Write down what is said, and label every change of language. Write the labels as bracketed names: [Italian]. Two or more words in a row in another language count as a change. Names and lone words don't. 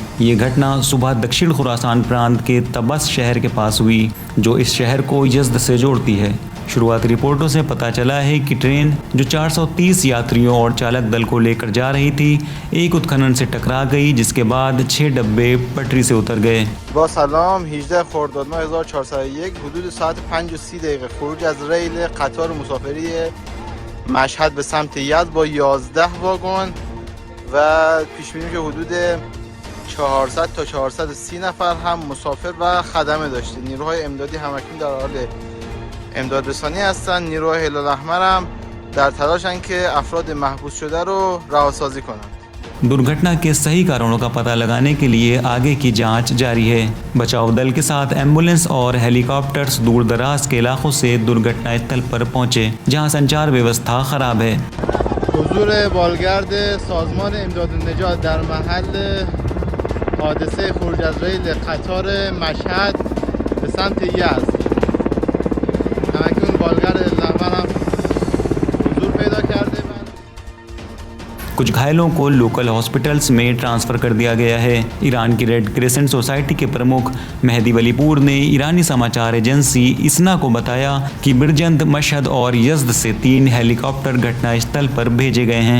[Hindi] ये घटना सुबह दक्षिण खुरासान प्रांत के तबस शहर के पास हुई, जो इस शहर को यज़्द से जोड़ती है। शुरुआती रिपोर्टों से पता चला है कि ट्रेन जो 430 यात्रियों और चालक दल को लेकर जा रही थी, एक उत्खनन से टकरा गई, जिसके बाद 6 डब्बे पटरी से उतर गए। [Persian] با سلام 18 خرداد ماه 1401 حدود ساعت 5:30 خروج از ریل قطار مسافری مشهد به سمت یزد با 11 واگن و پیش بینی که حدود 400 تا 430 نفر هم مسافر و خدمه داشته. نیروهای امدادی همکنون در حال امداد رسانی هستند. نیروهای هلال احمر هم در تلاشن که افراد محبوس شده رو رهاسازی کنند. [Hindi] दुर्घटना के सही कारणों का पता लगाने के लिए आगे की जांच जारी है। बचाव दल के साथ एम्बुलेंस और हेलीकॉप्टर्स दूर दराज के इलाकों से दुर्घटना स्थल पर पहुंचे, जहां संचार व्यवस्था खराब है। [Persian] حضور بالگرد سازمان امداد و نجات در محل حادثه خروج از ریل قطار مشهد به سمت یزد. همکنون بالگرد الاحمر هم حضور پیدا کرده. [Hindi] कुछ घायलों को [English] local hospitals [Hindi] में ट्रांसफ़र कर दिया गया है। ईरान की रेड क्रिसेंट सोसाइटी के प्रमुख मेहदी वलीपुर ने ईरानी समाचार एजेंसी इसना को बताया कि बिरजंद, मशहद और यज़्द से 3 हेलीकॉप्टर घटनास्थल पर भेजे गए हैं।